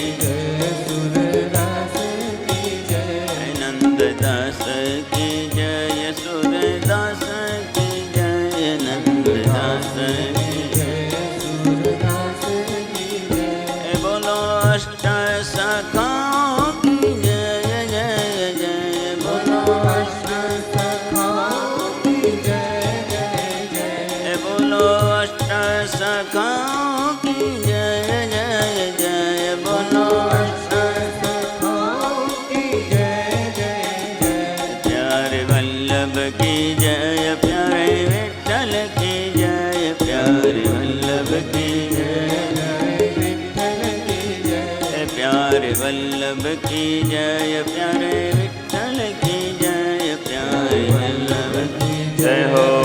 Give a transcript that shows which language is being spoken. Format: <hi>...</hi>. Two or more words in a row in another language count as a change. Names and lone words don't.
<hi>जय सूरदास की जय, नंद दास की जय, सूरदास की जय, नंद दास की जय सूरदास की जय, बोलो अष्ट सखाओं की जय जय जय, बोलो अष्ट सखाओं की जय जय जय, बोलो अष्ट सखाओं की जय जय जय, बोलो अष्ट सखाओं की जय जय जय, प्यारे वल्लभ की जय, प्यारे विठ्ठल की जय, प्यारे वल्लभ की जय, विठ्ठल की जय, प्यारे वल्लभ की जय, प्यारे विठ्ठल की जय, प्यारे वल्लभ की जय हो।</hi>